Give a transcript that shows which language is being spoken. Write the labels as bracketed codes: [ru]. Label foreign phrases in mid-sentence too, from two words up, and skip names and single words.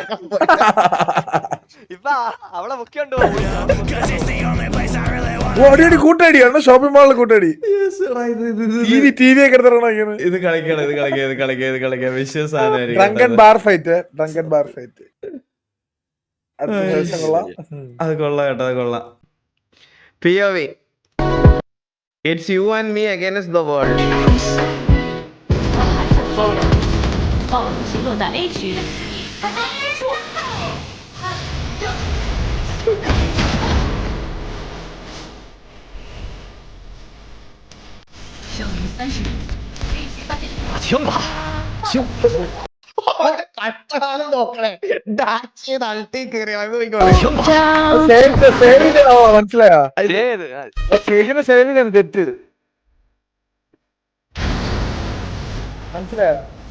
[ml] കൂട്ടടിയാണ്. ഷോപ്പിംഗ് മാളിലെ കൂട്ടടി. TV ഒക്കെ എടുത്തിറങ്ങണം. ഇത് കളിക്കാം വിശ്വാസം. [en] drunken bar fight. [ml] അത് കൊള്ളാം കേട്ടോ, അത് കൊള്ളാം. [en] POV It's you and me against the world. [zh] 暴龙击落在 A 区。小于30米，可以发现。行吧。 [ml] മനസ്സിലായോ? തെറ്റ് മനസ്സിലായോ?